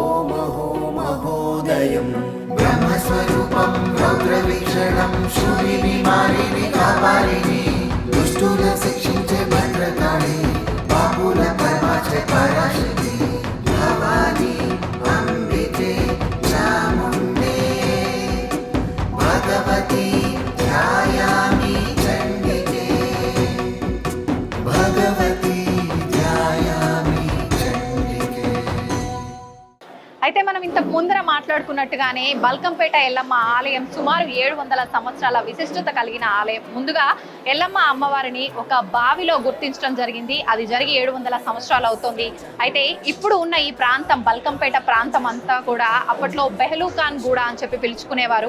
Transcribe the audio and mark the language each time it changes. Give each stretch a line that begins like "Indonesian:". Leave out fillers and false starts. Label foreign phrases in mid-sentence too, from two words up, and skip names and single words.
Sanskrit: महो महोदयम् ब्रह्मस्वरूपं रौद्रवीक्षणं शूलिनिवारिणि कापालिनि
Telugu: దుష్టుల శిక్షించే
Sanskrit: भद्रकाळि बापुल परमाचे पराशक्ति भवानी अम्बिके चामुण्डे भगवती ध्यायामि चण्डिके भगवती ध्यायामि चण्डिके.
Telugu: అయితే మనం ఇంతకు ముందర మాట్లాడుకున్నట్టుగానే బల్కంపేట ఎల్లమ్మ ఆలయం సుమారు 700 సంవత్సరాల విశిష్టత కలిగిన ఆలయం. ముందుగా ఎల్లమ్మ అమ్మవారిని ఒక బావిలో గుర్తించడం జరిగింది. అది జరిగి 700 సంవత్సరాలు అవుతుంది. అయితే ఇప్పుడు ఉన్న ఈ ప్రాంతం బల్కంపేట ప్రాంతం అంతా కూడా అప్పట్లో బెహలూఖాన్గూడ అని చెప్పి పిలుచుకునేవారు.